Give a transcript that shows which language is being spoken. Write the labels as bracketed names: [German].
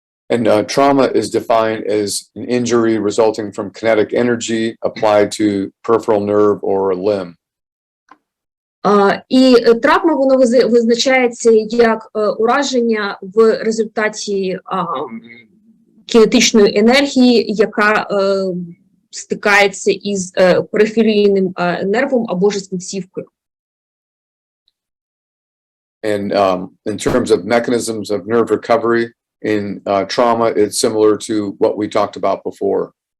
[English] And trauma is defined as an injury resulting from kinetic energy applied to peripheral nerve or a limb. [Ukrainian] І травма, воно визначається як ураження в результаті кінетичної енергії, яка стикається із периферійним нервом або ж з кінцівкою. [English] And in terms of mechanisms of nerve recovery in trauma, it's similar to what we talked about before.